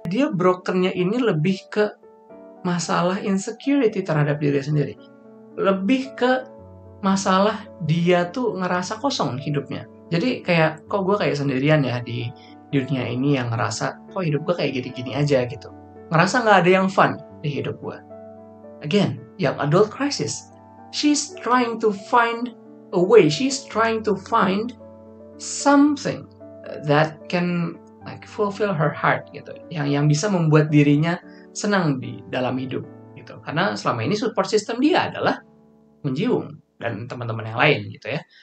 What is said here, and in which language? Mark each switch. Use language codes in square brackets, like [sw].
[id] Dia brokennya ini lebih ke masalah insecurity terhadap diri sendiri. Lebih ke masalah dia tuh ngerasa kosong hidupnya. Jadi kayak, kok gue kayak sendirian ya di dunia ini yang ngerasa, kok hidup gue kayak gini-gini aja gitu. Ngerasa nggak ada yang fun di hidup gue. [en] Again, young adult crisis. She's trying to find a way. She's trying to find something that can like fulfill her heart [id] gitu. Yang bisa membuat dirinya senang di dalam hidup gitu. Karena selama ini support system dia adalah Moon Ji-young dan teman-teman yang lain gitu ya.